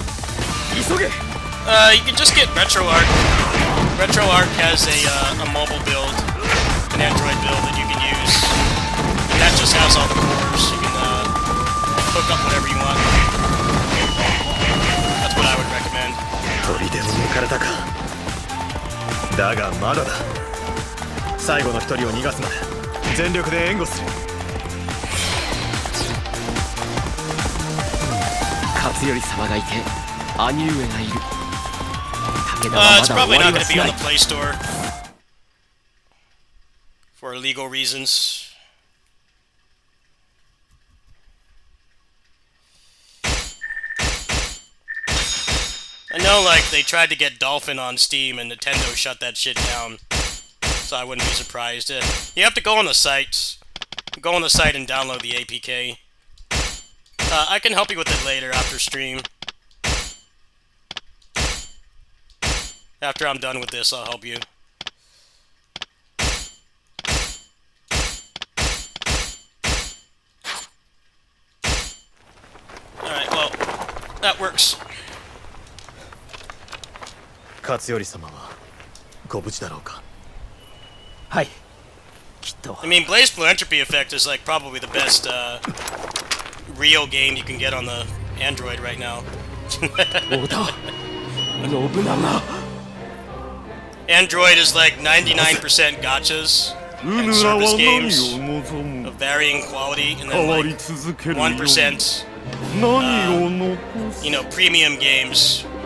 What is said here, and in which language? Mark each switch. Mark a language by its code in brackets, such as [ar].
[en] You can just get RetroArch. RetroArch has a mobile build, an Android build that you can use. And that just has all the cores. You can hook up whatever you want. That's what I would recommend. [ja] 砦を抜かれたか。だがまだだ。最後の一人を逃がすまで全力で援護する。勝頼様がいて兄上がいる。 [en] It's probably not going to be on the Play Store for legal reasons. I know, like, they tried to get Dolphin on Steam and Nintendo shut that shit down, so I wouldn't be surprised. You have to go on the site. Go on the site and download the APK. I can help you with it later after stream. After I'm done with this, I'll help you. Alright, well, that works. [ja] 勝頼様はご無事だろうか。はい、きっと。 [en] I mean, Blaze Blue Entropy Effect is like probably the best real game you can get on the Android right now. Android is like 99% gachas and service games of varying quality, and then like 1%, you know, premium games.